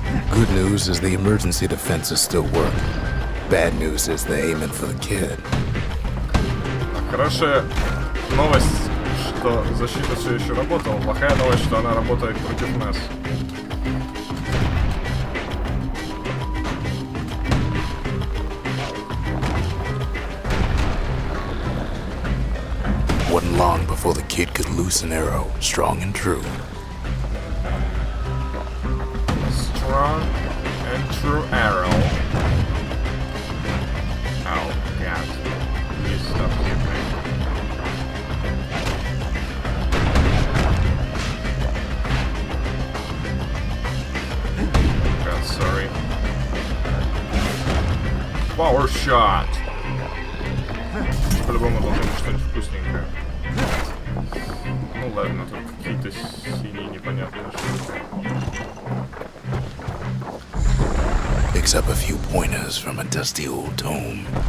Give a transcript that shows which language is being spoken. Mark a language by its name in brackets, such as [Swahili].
[English] Good news is the emergency defenses still work. Bad news is they're aiming for the kid. [Russian] Хорошая новость, что защита все еще работала. Плохая новость, что она работает против нас. [English] Wasn't long before the kid could loose an arrow, strong and true. Strong and true arrow. Oh, God. You stop hitting. God, sorry. Power shot. [Russian] По-любому должно быть что-нибудь вкусненькое. Ну ладно, тут какие-то синие непонятные штуки. [English] Picks up a few pointers from a dusty old tome.